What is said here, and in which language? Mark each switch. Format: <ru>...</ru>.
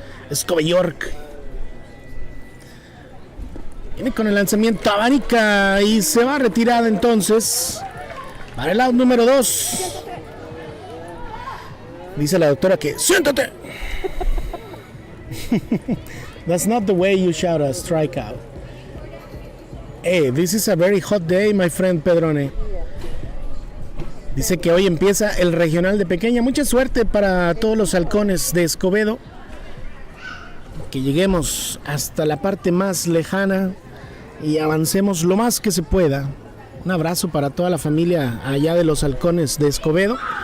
<es>Escobe York. Viene con el lanzamiento Abanica y se va retirada entonces para el out número 2. Dice la doctora que ¡siéntate!</es> <en>That's not the way you shout a strikeout. Hey, this is a very hot day, my friend Pedrone.</en> <es>Dice que hoy empieza el regional de Pequeña. Mucha suerte para todos los halcones de Escobedo. Que lleguemos hasta la parte más lejana y avancemos lo más que se pueda. Un abrazo para toda la familia allá de los halcones de Escobedo.</es>